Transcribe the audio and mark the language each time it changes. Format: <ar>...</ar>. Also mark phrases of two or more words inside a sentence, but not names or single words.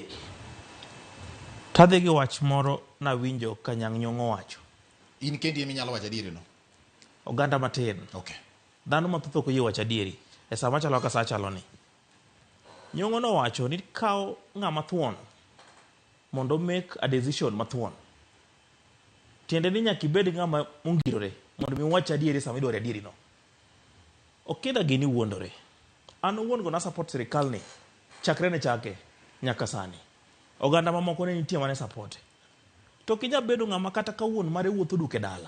<luo>Tadhi gi wach moro nawinjo ka Nyang' Nyong'o wacho. In kendi emi nyalo wacho adieri no? Oganda matin. Okay. Dhano mathoth ok oyie wach adieri. E sa machalo ka sa chalo ni. Nyong'o no wacho ni kao ng'ama thuon mondo</luo> <en>make a decision</en> <luo>mathuon. Tiende ni nyaka ibed ng'ama ongirore mondo mi wach adieri sama idwaro adieri no. Okinda gini wuondore. An wuon go na support sirikal ni. Chakre ne chake nyaka sani. Oganda mamoko ne nitie mane support. To kinya bedo ng'ama kata ka wuon mare wuotho duke dala.</luo>